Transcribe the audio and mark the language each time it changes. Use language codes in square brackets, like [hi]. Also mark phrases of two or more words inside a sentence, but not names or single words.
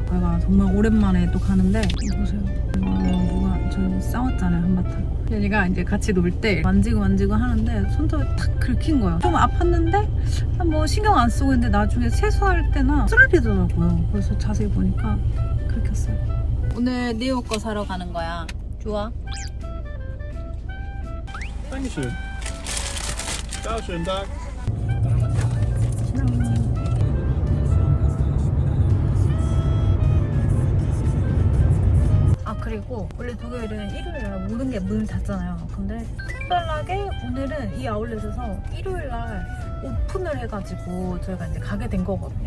[ko] 제가 정말 오랜만에 또 가는데 이거 보세요. 누가 저희 싸웠잖아요 한바탕. 얘가 이제 같이 놀 때 만지고 하는데 손톱이 탁 긁힌 거예요. 좀 아팠는데 뭐 신경 안 쓰고 있는데 나중에 세수할 때나 쓰러지더라고요. 그래서 자세히 보니까 긁혔어요. 오늘 네오 거 사러 가는 거야. 좋아? [de] Dankeschön. Ciao, schönen Tag. [ko] 그리고 원래 독일은 일요일날 모든 게 문을 닫잖아요. 근데 특별하게 오늘은 이 아울렛에서 일요일날 오픈을 해가지고 저희가 이제 가게 된 거거든요.